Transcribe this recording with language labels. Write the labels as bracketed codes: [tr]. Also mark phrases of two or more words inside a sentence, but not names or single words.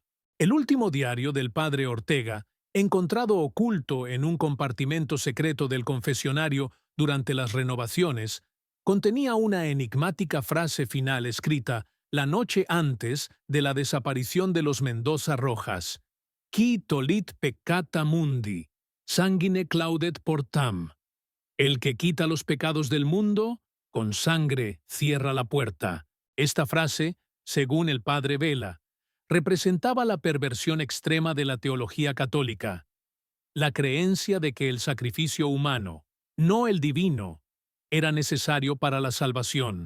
[es] El último diario del padre Ortega, encontrado oculto en un compartimento secreto del confesionario durante las renovaciones, contenía una enigmática frase final escrita la noche antes de la desaparición de los Mendoza Rojas: [la] «Qui tolit peccata mundi, sanguine claudet portam». [es] El que quita los pecados del mundo, con sangre cierra la puerta. Esta frase, según el padre Vela, representaba la perversión extrema de la teología católica, la creencia de que el sacrificio humano, no el divino, era necesario para la salvación.